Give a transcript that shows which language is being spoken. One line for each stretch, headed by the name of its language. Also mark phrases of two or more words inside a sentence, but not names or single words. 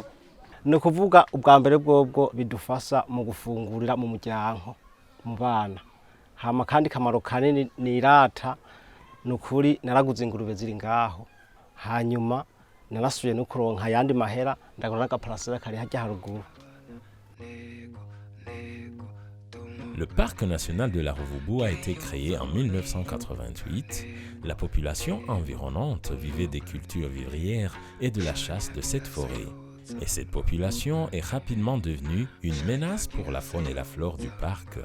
Rundi: No kuvuga ubwa mbere bwobwo bidufasha mu gufungurira mu muryango mu bana. Hama kandi kamaro kanini nirata nukuri naraguze ingurube ziri ngaho. Hanyuma narasubiye no kuronka yandi mahera ndagura n'agaparasera kari hajya haruguru.
French: Le parc national de la Ruvubu a été créé en 1988. La population environnante vivait des cultures vivrières et de la chasse de cette forêt. Et cette population est rapidement devenue une menace pour la faune et la flore du parc.